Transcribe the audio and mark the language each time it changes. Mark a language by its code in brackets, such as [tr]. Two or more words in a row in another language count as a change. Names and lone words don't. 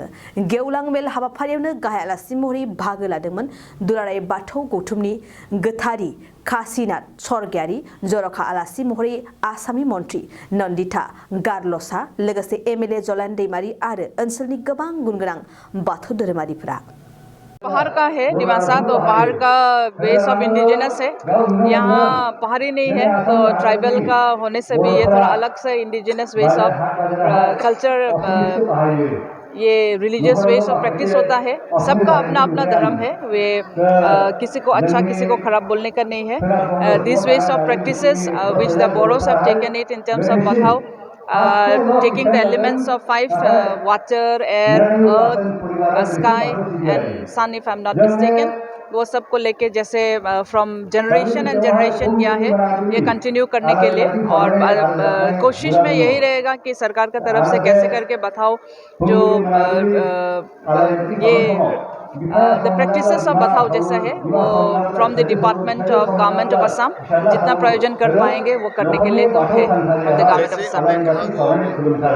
[brx] गेवलां मेल हाबाफारियावनो गाहाय आलासि महरै बाहागो लादोंमोन दुलाराय बाथौ गौथुमनि गोथारि काशीनाथ स्वर्गियारि, जर'खा आलासि महरै आसामनि मन्त्रि नन्दिता गारलसा, लोगोसे एमएलए जलान दैमारी आरो ओनसोलनि गोबां गुनगोनां बाथौ धोरोमारिफोरा। [hi] पहाड़ का है दिमासा, तो पहाड़ का [en] base of indigenous [hi] है। यहाँ पहाड़ी नहीं है तो ट्राइबल का होने से भी ये थोड़ा अलग से [en] indigenous ways of culture, [hi] ये [en] religious ways of practice [hi] होता है। सबका अपना अपना धर्म है, वे किसी को अच्छा किसी को खराब बोलने का नहीं है। [en] this ways of practices which the Boros have taken it in terms of Bathou, taking the elements of 5 water, air, earth, sky and sun, if I'm not mistaken, [hi] वो सबको लेके जैसे [en] from generation and generation [hi] किया है, ये कंटिन्यू करने के लिए। और कोशिश में यही रहेगा कि सरकार की तरफ से कैसे करके बताओ जो ये [en] the practices of Bathou [hi] जैसा है वो [en] from the department of government of Assam [hi] जितना प्रयोजन कर पाएंगे वो करने के लिए तो है [en] from the government of Assam.